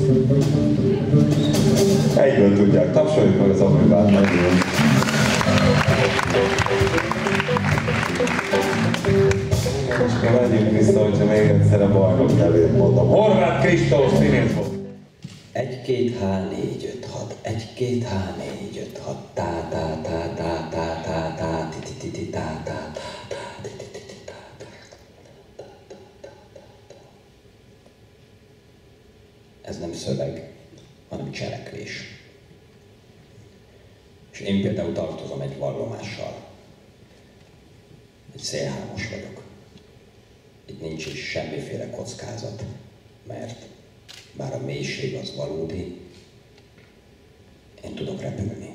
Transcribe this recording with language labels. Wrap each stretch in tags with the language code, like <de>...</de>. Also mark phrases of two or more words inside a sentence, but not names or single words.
<hu>Egyből tudják, tapsoljuk meg az amibát megint. Most megyünk vissza, hogyha még egyszer a bajnok nevét mondom. Horváth Kristóf színész volt. 1, 2, H, 4, 5, 6. 1, 2, H, 4, 5, 6. Tá, tá, tá, tá, tá, tá, tá, ti, ti, ti, tá, tá, tá, ti, ti, ti, tá, tá. Ez nem szöveg, hanem cselekvés. És én például tartozom egy vallomással. Egy szélhámos vagyok. Itt nincs is semmiféle kockázat, mert bár a mélység az valódi, én tudok repülni.</hu>